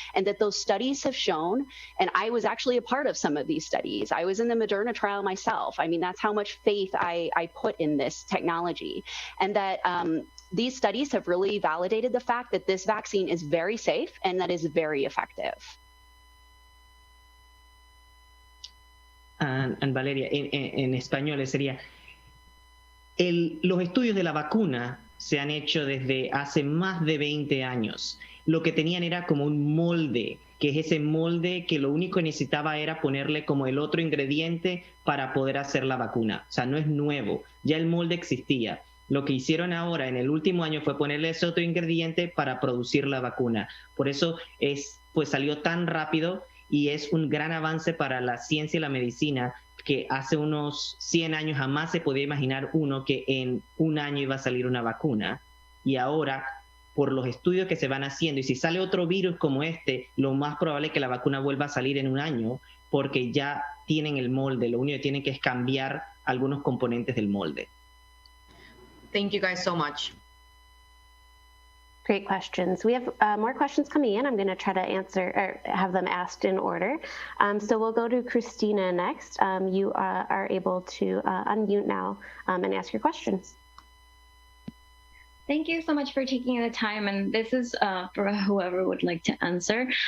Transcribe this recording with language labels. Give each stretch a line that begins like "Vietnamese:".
English: And that those studies have shown, and I was actually a part of some of these studies. I was in the Moderna trial myself. I mean, that's how much faith I put in this technology. And that these studies have really validated the fact that this vaccine is very safe and that is very effective.
Spanish: And Valeria, en español sería, los estudios de la vacuna se han hecho desde hace más de 20 años. Lo que tenían era como un molde, que es ese molde que lo único que necesitaba era ponerle como el otro ingrediente para poder hacer la vacuna. O sea, no es nuevo, ya el molde existía. Lo que hicieron ahora en el último año fue ponerle ese otro ingrediente para producir la vacuna. Por eso pues salió tan rápido y es un gran avance para la ciencia y la medicina, que hace unos 100 años jamás se podía imaginar uno que en un año iba a salir una vacuna. Y ahora, por los estudios que se van haciendo, y si sale otro virus como este, lo más probable es que la vacuna vuelva a salir en un año, porque ya tienen el molde. Lo único que tienen que es cambiar algunos componentes del molde.
English: Thank you guys so much. Great questions. We have more questions coming in. I'm going to try to answer or have them asked in order. So we'll go to Christina next. You are able to unmute now and ask your questions. Thank you so much for taking the time. And this is for whoever would like to answer.